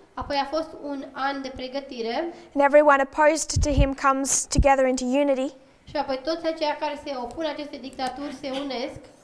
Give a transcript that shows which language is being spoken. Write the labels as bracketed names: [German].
[Romanian] apoi a fost un an de pregătire [English] and everyone opposed to him comes together into unity [Romanian] și apoi toți aceia care se opun acestei dictaturi se unesc